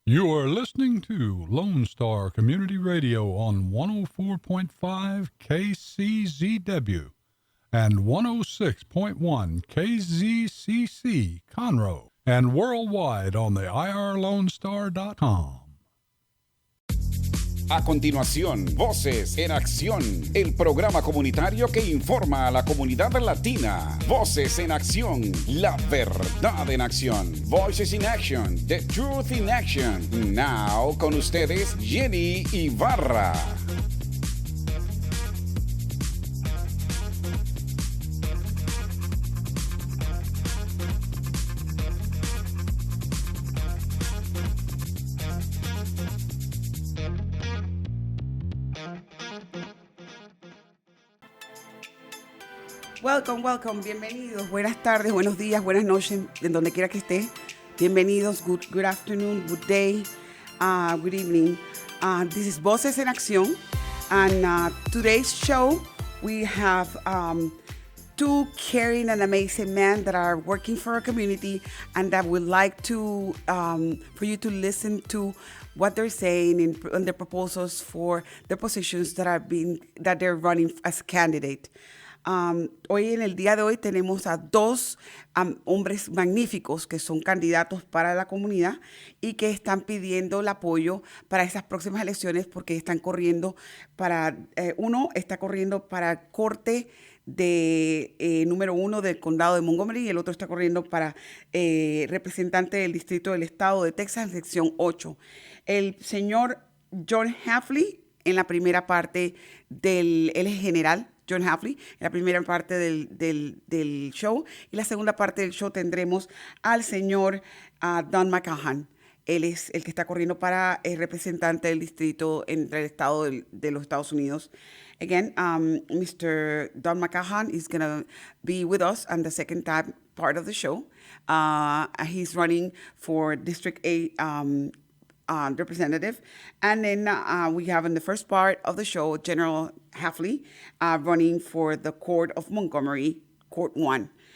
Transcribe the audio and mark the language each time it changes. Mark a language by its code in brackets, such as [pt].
[en] You are listening to Lone Star Community Radio on 104.5 KCZW and 106.1 KZCC Conroe and worldwide on the irlonestar.com. [es] A continuación, Voces en Acción, el programa comunitario que informa a la comunidad latina. Voces en Acción, la verdad en acción. [en] Voices in Action, the truth in action. [es] Now, con ustedes, Jenny Ibarra. [en] Welcome, [es] bienvenidos. Buenas tardes, buenos días, buenas noches, en donde quiera que esté. Bienvenidos, [en] good afternoon, good day, good evening. This is Voces en Acción, and today's show we have two caring and amazing men that are working for our community and that would like to for you to listen to what they're saying in their proposals for the positions that they're running as candidate. [es] Hoy en el día de hoy tenemos a dos hombres magníficos que son candidatos para la comunidad y que están pidiendo el apoyo para esas próximas elecciones porque están corriendo para, uno está corriendo para Corte de número 1 del condado de Montgomery y el otro está corriendo para representante del Distrito del Estado de Texas, sección 8. El señor John Hafley en la primera parte él es general, John Hafley, en la primera parte del show. Y la segunda parte del show tendremos al señor Don Mckaughan. Él es el que está corriendo para el representante del distrito entre el estado de los Estados Unidos. [en] Again, Mr. Don Mckaughan is going to be with us on the second part of the show. He's running for District 8 representative. And then we have in the first part of the show, General Hafley running for the Court of Montgomery, Court 1.